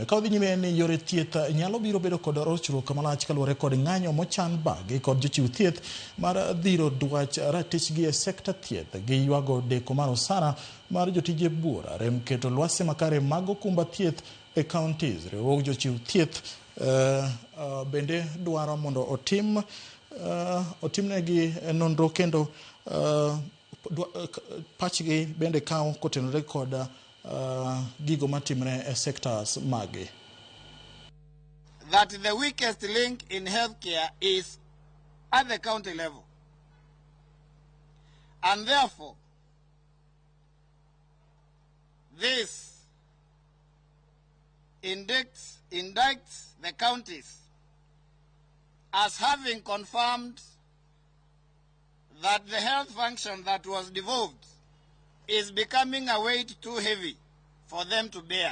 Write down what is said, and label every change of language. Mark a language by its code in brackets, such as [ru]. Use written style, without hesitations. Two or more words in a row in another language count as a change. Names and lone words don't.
[luo] Ka odhi nyime ni yore thieth nyalo biro bedo kod rochruok malach kaluwore kod ng'anyo mochan bagi kod jochiw thieth mar dhiro dwach ratichgi e sekta thieth gi ywago deko mar osara mar jotije buora rem keto lwasi makare mag okumba thieth e counties. Riwruog jochiw thieth bende dwaro mondo otimnegi nonro kendo pachgi bende kawo kotenore kod gigo matimre e sectors magi. [en] That the weakest link in healthcare is at the county level. And therefore, this indicts the counties as having confirmed that the health function that was devolved is becoming a weight too heavy for them to bear.